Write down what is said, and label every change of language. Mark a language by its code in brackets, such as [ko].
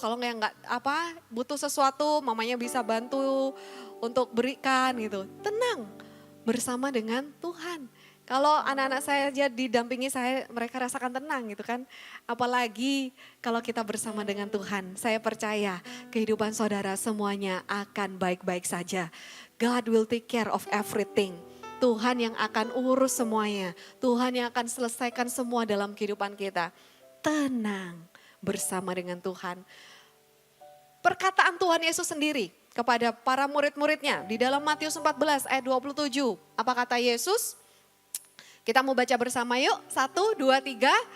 [id] Kalau nggak butuh sesuatu, mamanya bisa bantu untuk berikan gitu. Tenang bersama dengan Tuhan. Kalau anak-anak saya aja didampingi saya, mereka rasakan tenang gitu kan. Apalagi kalau kita bersama dengan Tuhan. Saya percaya kehidupan saudara semuanya akan baik-baik saja. [en] God will take care of everything. [id] Tuhan yang akan urus semuanya. Tuhan yang akan selesaikan semua dalam kehidupan kita. Tenang bersama dengan Tuhan. Perkataan Tuhan Yesus sendiri kepada para murid-muridnya di dalam Matius 14 ayat 27. Apa kata Yesus? Kita mau baca bersama yuk. 1, 2, 3.